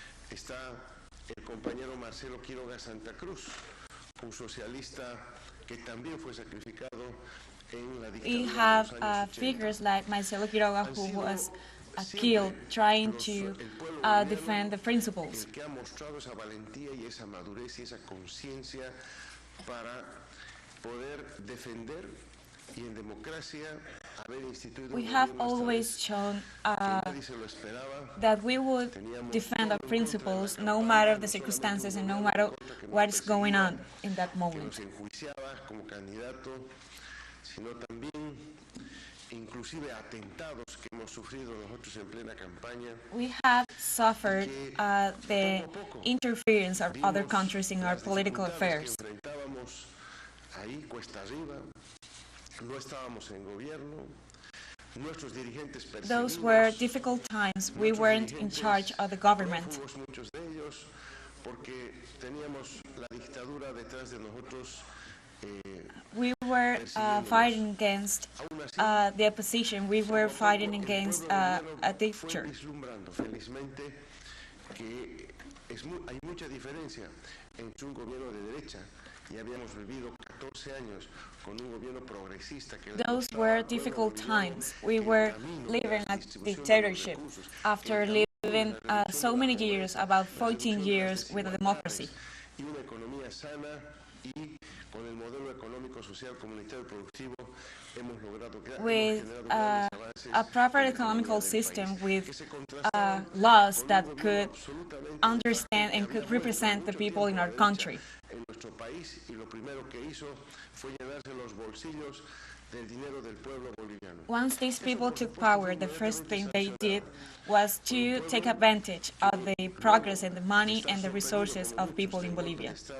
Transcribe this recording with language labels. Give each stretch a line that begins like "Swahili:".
Spanish: Está el compañero Marcelo Quiroga Santa Cruz, un socialista que también fue sacrificado en la dictadura.
English: We have figures like Marcelo Quiroga, who was killed trying to defend the principles.
Spanish: Que ha mostrado esa valentía y esa madurez y esa conciencia para poder defender y en democracia haber instituido.
English: We have always shown that we would defend our principles no matter the circumstances and no matter what is going on in that moment.
Spanish: Se enjuiciaba como candidato sino también inclusive atentados que hemos sufrido nosotros en plena campaña.
English: We have suffered the interference of other countries in our political affairs.
Spanish: Que enfrentábamos ahí cuesta arriba, no estábamos en gobierno, nuestros dirigentes perseguidos.
English: Those were difficult times. We weren't in charge of the government.
Spanish: Muchos de ellos porque teníamos la dictadura detrás de nosotros.
English: We were fighting against the opposition. We were fighting against a dictator.
Spanish: Felizmente que hay mucha diferencia entre un gobierno de derecha y habíamos vivido 14 años con un gobierno progresista que
English: those were difficult times. We were living a dictatorship after living so many years, about 14 years with a democracy.
Spanish: Y una economía sana y con el modelo económico, social, comunitario y productivo hemos logrado
English: with a proper economical system with laws that could understand and could represent the people in our country.
Spanish: En nuestro país, y lo primero que hizo fue llenarse los bolsillos del dinero del pueblo boliviano.
English: Once these people took power, the first thing they did was to take advantage of the progress and the money and the resources of people in Bolivia.